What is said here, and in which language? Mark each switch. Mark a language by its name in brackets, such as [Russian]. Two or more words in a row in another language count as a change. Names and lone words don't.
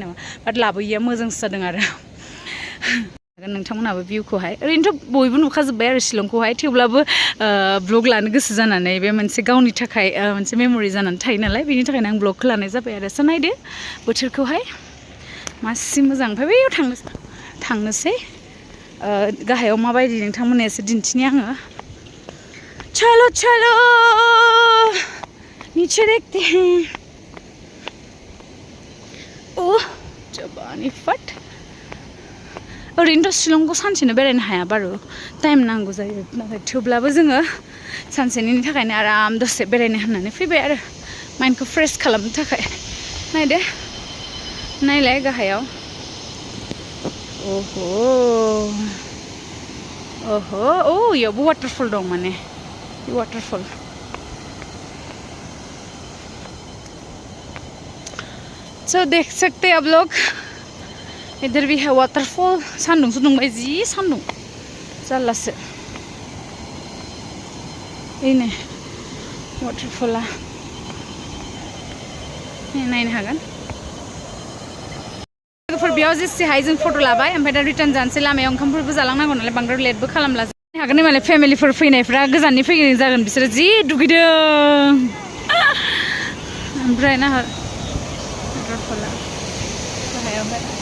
[Bodo] नामा बाट लाबोयैया मोजांसो जादों आरो नोंथांमोनहाबो भिउखौहाय ओरैनोथ' बयबो नुखाजोब्बाय आरो शिलंखौहाय थेवब्लाबो ब्लग लानो गोसो जानानै बे मोनसे गावनि थाखाय मोनसे मेम'रि जानानै थायो नालाय बेनि थाखायनो आं ब्लगखौ लानाय जाबाय आरो स' नायदो बोथोरखौहाय मासि मोजां ओमफ्राय बैयाव थांनोसै गाहायाव माबायदि नोंथांमोननो एसे दिन्थिनि आङो [Hindi] चलो चलो नीचे देखते हैं [Bodo] ओह जबानी फट ओरैनोथ' शिलंखौ सानसेनो बेरायनो हाया बारु टाइम नांगौ जायो नाथाय थेवब्लाबो जोङो सानसेनि थाखायनो आराम दसे बेरायनो होननानै फैबाय आरो माइन्डखौ फ्रेश खालामनो थाखाय नायदो नायलाय गाहायाव ओहो ओहो ओ यावबो वाटारफल दं माने वाटरफल [Hindi] सो देख सकते हैं आप लोग इधर भी है वाटरफॉल [Bodo] सान्दुं दुंबाय जि सान्दुं जारलासो बेनो वाटरफला नायनो हागोन लोगोफोर बेयाव जेसेहाय जों फट' लाबाय ओमफ्राय दा रिटार्न जानोसै लामायाव ओंखामफोरबो जालांनांगौ नालाय बांद्राय लेटबो खालामला जानो हागोन मालाय फेमिलिफोर फैनायफ्रा गोजाननि फैनाय जागोन बिसोरो जि दुगैदों ओमफ्राय ना वाटरफला गाहायावहाय